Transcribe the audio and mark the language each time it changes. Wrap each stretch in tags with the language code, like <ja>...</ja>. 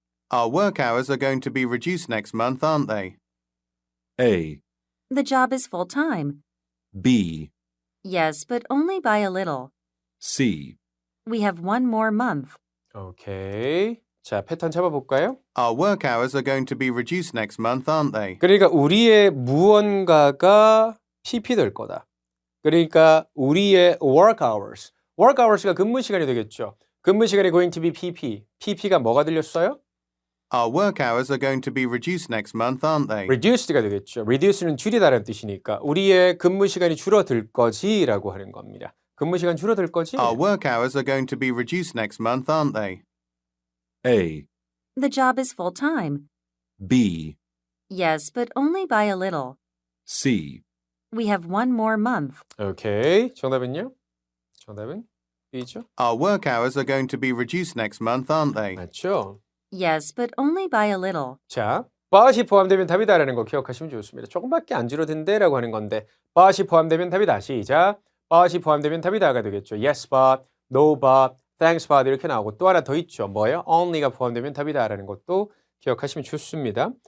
<en>Our work hours are going to be reduced next month, aren't they? A, The job is full-time. B, Yes, but only by a little. C. We have one more month.</en> <ko>오케이. 자, 패턴 잡아볼까요?</ko> <en>Our work hours are going to be reduced next month, aren't they?</en> <ko>그러니까 우리의 무언가가 PP 될 거다. 그러니까 우리의</ko> <en>work hours.</en> <ko>work hours가 근무 시간이 되겠죠. 근무 시간이</ko> <en>going to be PP.</en> <ko>PP가 뭐가 들렸어요?</ko> <en>Our work hours are going to be reduced next month, aren't they?</en> <ko>reduced가 되겠죠. reduce는 줄이다라는 뜻이니까 우리의 근무 시간이 줄어들 거지라고 하는 겁니다. 근무 시간 줄어들 거지?</ko> <en>Our work hours are going to be reduced next month, aren't they? A, The job is full-time. B, Yes, but only by a little. C. We have one more month.</en> <ko>오케이. 정답은요? 정답은 B죠?</ko> <en>Our work hours are going to be reduced next month, aren't they?</en> <ko>맞죠?</ko> <en>Yes, but only by a little.</en> <ko>자, but이 포함되면 답이다라는 거 기억하시면 좋습니다. 조금밖에 안 줄어든대라고 하는 건데 but이 포함되면 답이다. 시작. but이 포함되면 답이다가 되겠죠.</ko> <en>Yes, but, no, but, thanks, but</en> <ko>이렇게 나오고 또 하나 더 있죠. 뭐예요? only가 포함되면 답이다라는 것도 기억하시면 좋습니다.</ko>